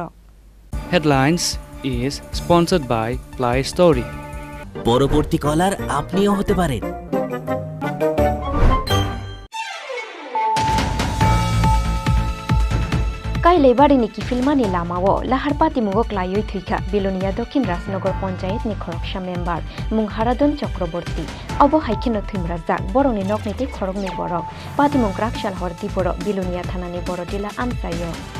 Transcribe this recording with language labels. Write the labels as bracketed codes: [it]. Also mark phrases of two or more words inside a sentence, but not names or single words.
[en] Headlines is sponsored by Play Story. [bn] পরবর্তী কলার আপনিও হতে পারেন। [trp] কাইলে বাড়িনি কি ফিল্মানি লামাও লাহারপাতি মুগক লাইই থৈখা বিলোনিয়া দক্ষিণ রাজনগর পঞ্চায়েত নি খরকসা মেম্বার মুং হারাদন চক্রবর্তী অবহাইখিনো থৈমরাজাক বরংনি নকনিতে খরগনি বরক পাতিমুং রাকশাল হরতি বড় বিলোনিয়া থানানি বড় ডিলা আমচাইয়